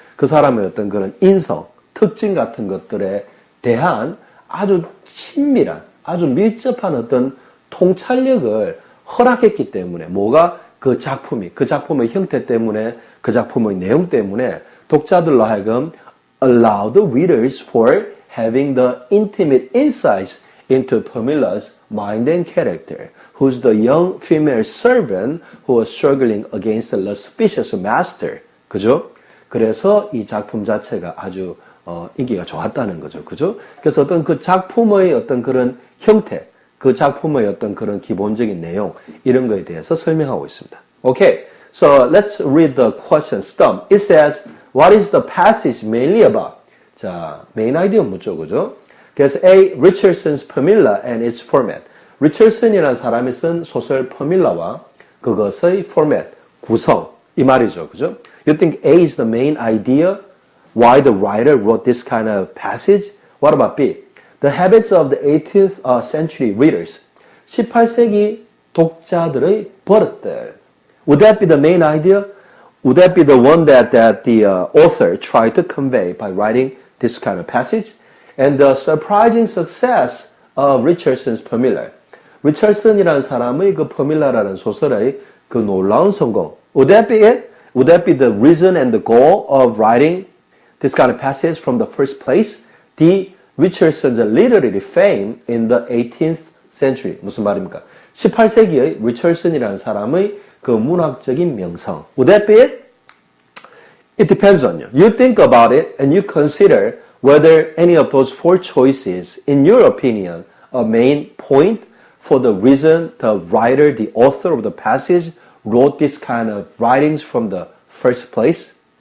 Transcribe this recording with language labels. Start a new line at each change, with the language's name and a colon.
Korean: 그 사람의 어떤 그런 인성, 특징 같은 것들에 대한 아주 친밀한, 아주 밀접한 어떤 통찰력을 허락했기 때문에 뭐가 그 작품이, 그 작품의 형태 때문에, 그 작품의 내용 때문에 독자들로 하여금
English: allow the readers for having the intimate insights into Pamila's mind and character, who's the young female servant who was struggling against the lascivious master.
Korean: 그죠? 그래서 이 작품 자체가 아주 인기가 좋았다는 거죠. 그죠? 그래서 어떤 그 작품의 어떤 그런 형태, 그 작품의 어떤 그런 기본적인 내용, 이런 거에 대해서 설명하고 있습니다.
English: Okay, so let's read the question stump. It says, what is the passage mainly about?
Korean: 자, 메인 아이디어 묻죠. 그죠? 그래서 A.
English: Richardson's Pamela and its format.
Korean: 리처슨이라는 사람이 쓴 소설 퍼밀라와 그것의 format, 구성, 이 말이죠. 그죠?
English: You think A is the main idea? Why the writer wrote this kind of passage? What about B? The habits of the 18th century readers.
Korean: 18세기 독자들의 버릇들.
English: Would that be the main idea? Would that be the one that the author tried to convey by writing this kind of passage? And the surprising success of Richardson's Pamela.
Korean: 리처슨이라는 사람의 그 퍼밀라라는 소설의 그 놀라운 성공.
English: Would that be it? Would that be the reason and the goal of writing this kind of passage from the first place? The Richardson's literary fame in the 18th century.
Korean: 무슨 말입니까? 18세기의 리처슨이라는 사람의 그 문학적인 명성.
English: Would that be it? It depends on you. You think about it and you consider whether any of those four choices, in your opinion, a main point for the reason the writer, the author of the passage, wrote this kind of writings from the first place.